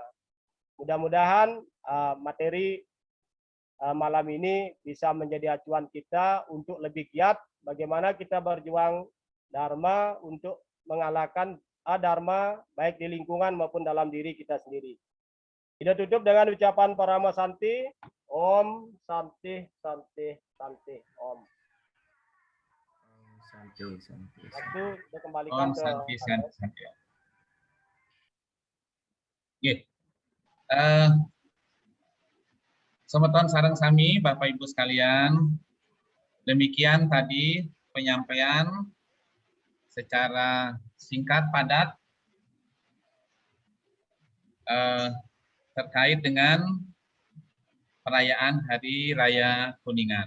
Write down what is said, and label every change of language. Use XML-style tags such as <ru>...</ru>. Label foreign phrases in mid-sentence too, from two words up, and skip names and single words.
<id>Mudah-mudahan materi malam ini bisa menjadi acuan kita untuk lebih giat bagaimana kita berjuang dharma untuk mengalahkan adharma baik di lingkungan maupun dalam diri kita sendiri. Kita tutup dengan ucapan Parama Santi,</id> <sa>Om Santi Santi Santi Om.</sa> <id>Santi. Waktu kita kembalikan Om ke</id> <sa>Santi Santi.</sa> <ban>Someton sareng sami</ban> <id>Bapak Ibu sekalian, demikian tadi penyampaian secara singkat padat terkait dengan perayaan Hari Raya Kuningan.</id>